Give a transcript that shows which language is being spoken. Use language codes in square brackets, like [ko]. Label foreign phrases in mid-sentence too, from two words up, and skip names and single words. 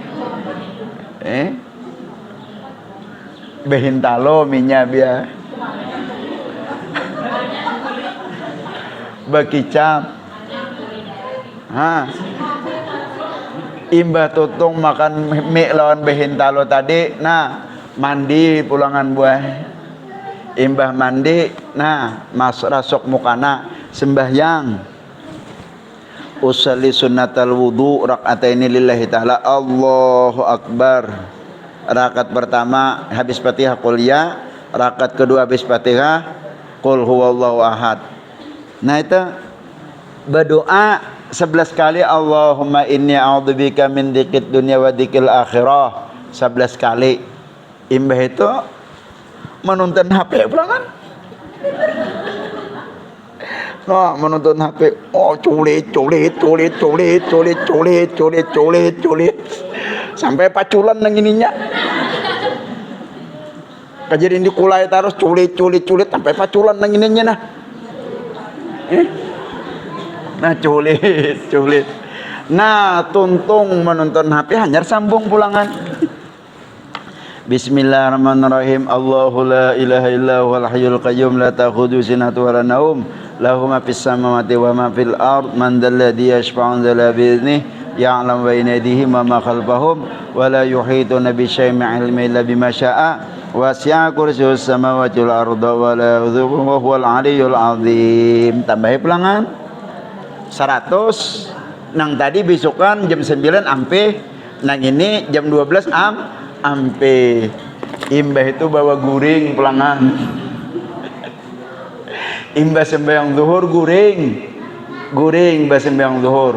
[bjn] behintalo minyak biar bakicap imbah tutung makan mie lawan behintalo tadi. Nah mandi pulangan buah, imbah mandi, nah rasuk mukana sembahyang, [ar] أصلي سنة الوضوء ركعتين لله تعالى الله أكبر. [bjn] Rakaat pertama habis Fatihah [ar] قل يا, [bjn] rakaat kedua habis Fatihah [ar] قل هو الله أحد. [bjn] Nah itu berdoa 11 kali, [ar] اللهم إني أعوذ بك من ذكر الدنيا وذكر الآخرة 11 kali. [bjn] Imbah itu menonton HP pulangan. Nah, menonton HP, culit sampai paculan nang ininya. Kejadian di kulai terus culit sampai paculan nang ininya nah. Nah culit. Nah, tuntung menonton HP hanyar sambung pulangan. [ar] بسم الله الرحمن الرحيم. الله لا إله إلا هو الحي القيوم لا تأخذه سنة ولا نوم له ما في السماوات وما في الأرض من ذا الذي يشفع عنده بإذنه يعلم بين أيديهم وما خلفهم ولا يحيطون بشيء من علمه إلا بما شاء وسع كرسيه السماوات والأرض ولا يئوده وهو العلي العظيم. [bjn] Tambahi pulangan 100. Nang tadi besokan jam 9 ampe, nang ini jam 12 ampe. Imbah itu bawa guring pulangan. Imbah sembahyang zuhur guring bah sembahyang zuhur.